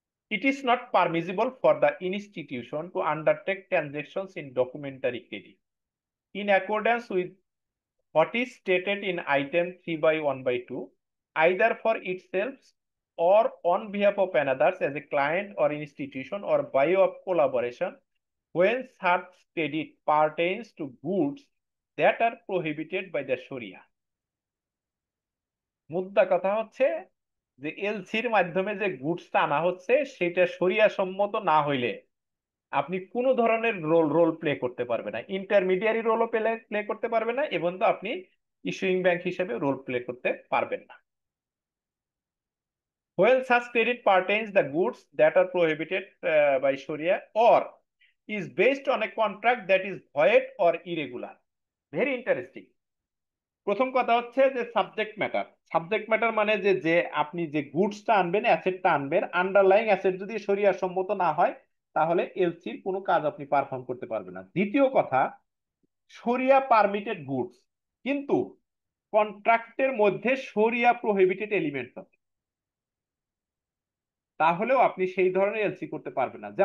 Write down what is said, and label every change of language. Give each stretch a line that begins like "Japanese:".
English: It is not permissible for the institution to undertake transactions in documentary credit in accordance with what is stated in item 3(1)(2), either for itself or on behalf of another as a client or institution or by of collaboration when such credit pertains to goods that are prohibited by the Sharia।
Bangla: মুদ্রা কথা হচ্ছে যে এলসির মাধ্যমে যে গুডসটা আনা হচ্ছে সেটা শরিয়া সম্মত না হইলে আপনি কোনো ধরনের রোল প্লে করতে পারবে না, ইন্টারমিডিয়ারি রোলও প্লে করতে পারবে না, এবং তো আপনি ইস্যুইং ব্যাংক হিসেবে রোল প্লে করতে পারবেন না।
English: When such credit pertains the goods that are prohibited by Sharia or is based on a contract that is void or irregular।
Bangla: Very interesting. প্রথম কথা হচ্ছে যে সাবজেক্ট ম্যাটার। সাবজেক্ট ম্যাটার মানে যে যে আপনি যে গুডসটা আনবেন, অ্যাসেটটা আনবেন, আন্ডারলাইং অ্যাসেট যদি শরিয়া সম্মত না হয় তাহলে এলসির কোনো কাজ আপনি পারফর্ম করতে পারবেন না। দ্বিতীয় কথা, শরিয়া পারমিটেড গুডস কিন্তু কন্ট্রাক্টের মধ্যে শরিয়া প্রহিবিটেড এলিমেন্টস আছে, তাহলেও আপনি সেই ধরনের এলসি করতে পারবেন না।